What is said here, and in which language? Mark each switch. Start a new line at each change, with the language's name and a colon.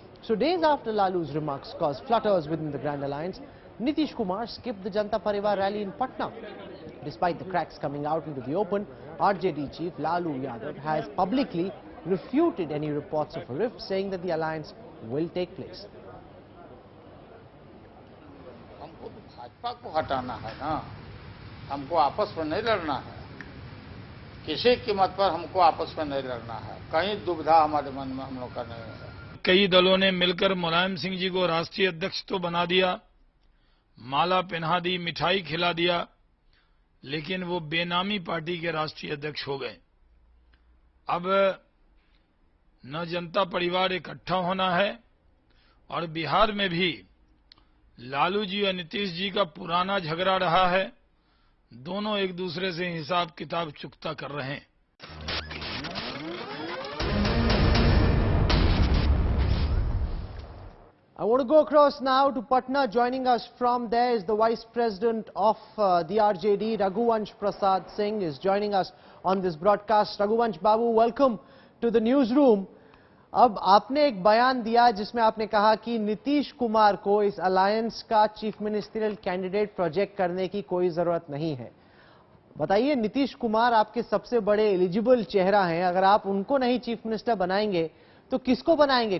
English: So days after Lalu's remarks caused flutters within the Grand Alliance, Nitish Kumar skipped the Janta Parivar rally in Patna. Despite the cracks coming out into the open, RJD chief Lalu Yadav has publicly refuted any reports of a rift, saying that the alliance will take place.
Hindi: हमको तो भाजपा को हटाना है ना, हमको आपस में नहीं लड़ना है, किसी कीमत पर हमको आपस में नहीं लड़ना है, कहीं दुविधा हमारे मन में हम लोग का नहीं है। कई दलों ने मिलकर मुलायम सिंह जी को राष्ट्रीय अध्यक्ष तो बना दिया, माला पहना दी, मिठाई खिला दिया, लेकिन वो बेनामी पार्टी के राष्ट्रीय अध्यक्ष हो गए। अब न जनता परिवार इकट्ठा होना है और बिहार में भी लालू जी और नीतीश जी का पुराना झगड़ा रहा है। दोनों एक दूसरे से हिसाब किताब चुकता कर रहे हैं।
English: I want to go across now to Patna. Joining us from there is the Vice President of the RJD, Raghuvansh Prasad Singh, is joining us on this broadcast. Raghuvansh Babu, welcome to the newsroom.
Hindi: अब आपने एक बयान दिया जिसमें आपने कहा कि नीतीश कुमार को इस अलायंस का चीफ मिनिस्टरियल कैंडिडेट प्रोजेक्ट करने की कोई जरूरत नहीं है। बताइए, नीतीश कुमार आपके सबसे बड़े एलिजिबल चेहरा हैं, अगर आप उनको नहीं चीफ मिनिस्टर बनाएंगे तो किसको बनाएंगे?